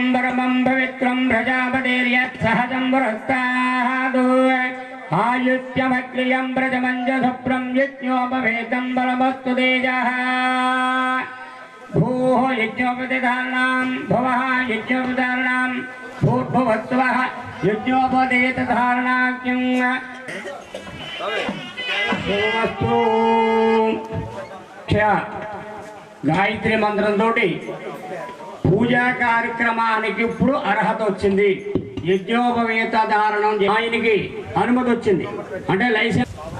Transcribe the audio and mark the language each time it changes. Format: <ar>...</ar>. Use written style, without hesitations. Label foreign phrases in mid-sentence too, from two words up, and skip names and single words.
<sa>परमं पवित्रं प्रजापतिर्यत्सहजं पुरस्तादु आयुष्यमक्रियं प्रजमञ्जसुप्रं यज्ञोपवेदं बलमस्तु तेजः भूः यज्ञोपतिधारणां भवः यज्ञोपधारणां भूर्भुवस्वः यज्ञोपदेतधारणाख्यं</sa> <te>గాయత్రి మంత్రంతో పూజా కార్యక్రమానికి ఇప్పుడు అర్హత వచ్చింది. యజ్ఞోపవేత ధారణం ఆయనకి అనుమతి వచ్చింది, అంటే లైసెన్స్.</te>